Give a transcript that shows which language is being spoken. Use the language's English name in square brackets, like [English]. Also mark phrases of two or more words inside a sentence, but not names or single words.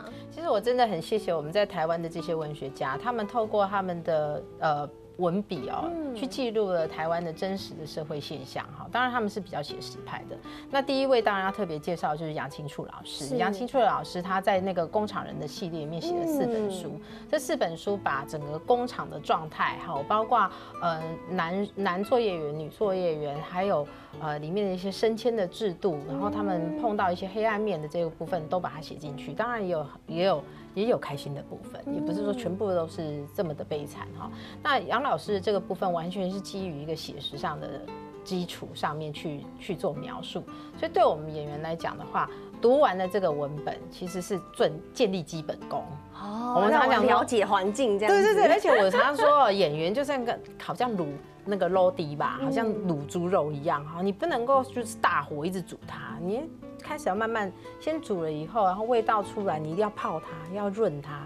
[Chinese] 其實我真的很謝謝我們在台灣的這些文學家，他們透過他們的文筆去記錄了台灣的真實的社會現象哈。當然他們是比較寫實派的。那第一位當然要特別介紹就是楊青處老師。楊青處老師他在那個工廠人的系列裡面寫了4本書，這4本書把整個工廠的狀態哈，包括男作業員、女作業員，還有裡面的一些升遷的制度，然後他們碰到一些黑暗面的這個部分都把它寫進去。當然也有開心的部分，也不是說全部都是這麼的悲慘哈。那楊老師這個部分完全是基於一個寫實上的基礎上面去做描述，所以對我們演員來講的話，讀完了這個文本其實是建立基本功。我們常常了解環境這樣。對，而且我常常說演員就像好像滷那個肉丁吧，好像滷豬肉一樣哈，你不能夠就是大火一直煮它，你開始要慢慢先煮了以後，然後味道出來，你一定要泡它，要潤它。